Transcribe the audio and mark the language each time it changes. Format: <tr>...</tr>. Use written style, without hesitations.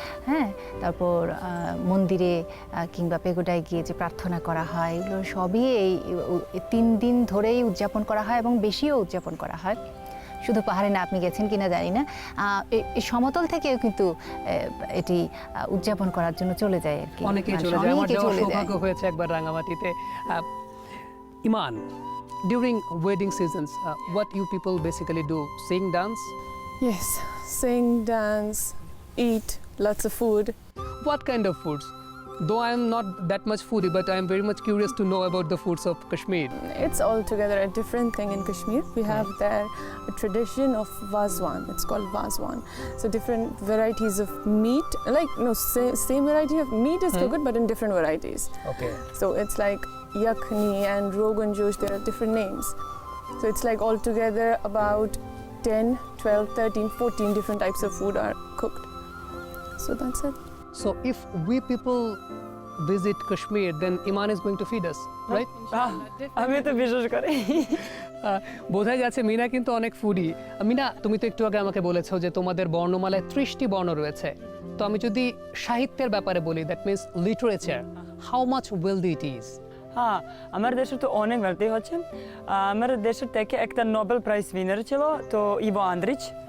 <bn>হ্যাঁ, তারপর মন্দিরে কিংবা পেগোডায় গিয়ে যে প্রার্থনা করা হয়, এগুলো সবই এই 3 দিন ধরেই উদযাপন করা হয় এবং বেশিও উদযাপন করা হয়। শুধু পাহাড়ে না, আপনি গেছেন কিনা জানি না, এই সমতল থেকেও কিন্তু এটি উদযাপন করার জন্য চলে যায় আর কি, অনেকেই চলে যায়। আমার যাওয়ার সৌভাগ্য হয়েছে একবার রাঙামাটিতে।</bn> <en>Iman, during wedding seasons, what you people basically do? Sing, dance? Yes, sing, dance, eat lots of food. What kind of foods? Though I am not that much foodie, but I am very much curious to know about the foods of Kashmir. It's altogether a different thing in Kashmir. We have there a tradition of Vazwan. It's called Vazwan. So different varieties of meat, like same variety of meat is cooked, but in different varieties. Okay. So it's like yakhni and rogan josh, there are different names. So it's like altogether about 10, 12, 13, 14 different types of food are cooked. So that's it. So if we people visit Kashmir, then Iman is going to feed us, right?</en> <bn>আমি তো বিশ্বাস করি। বোঝাই যাচ্ছে মিনা কিন্তু অনেক foodie. Mina, তুমি তো একটু আগে আমাকে বলেছো যে তোমাদের বর্ণমালায় 30টি বর্ণ রয়েছে। তো আমি যদি সাহিত্যের ব্যাপারে বলি,</bn> <en>That means literature, how much wealthy it is?</en> <bn>হ্যাঁ, আমার দেশে তো অনেক ভর্তি হচ্ছে। আমার দেশের থেকে একটা নোবেল প্রাইজ উইনার ছিল, তো ইভো আন্দ্রিচ।</bn>